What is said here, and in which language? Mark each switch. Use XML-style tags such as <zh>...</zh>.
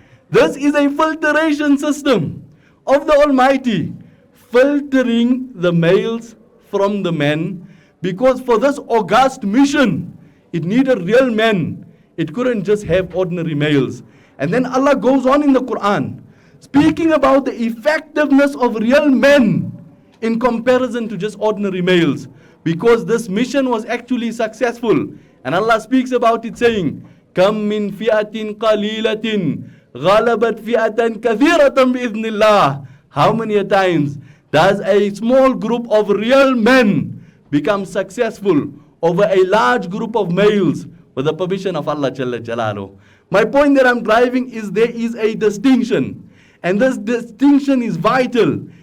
<en>This is a filtration system of the Almighty, filtering the males from the men, because for this august mission, it needed real men. It couldn't just have ordinary males. And then Allah goes on in the Quran, speaking about the effectiveness of real men in comparison to just ordinary males, because this mission was actually successful. And Allah speaks about it saying,</en> <ar>كَم مِّن فِئَةٍ قَلِيلَةٍ غَلَبَتْ فِئَةً كَثِيرَةً بِإِذْنِ اللَّهِ.</ar> <en>How many times does a small group of real men become successful over a large group of males with the permission of Allah Jalla Jalaluhu? My point that I'm driving is there is a distinction, and this distinction is vital.</en>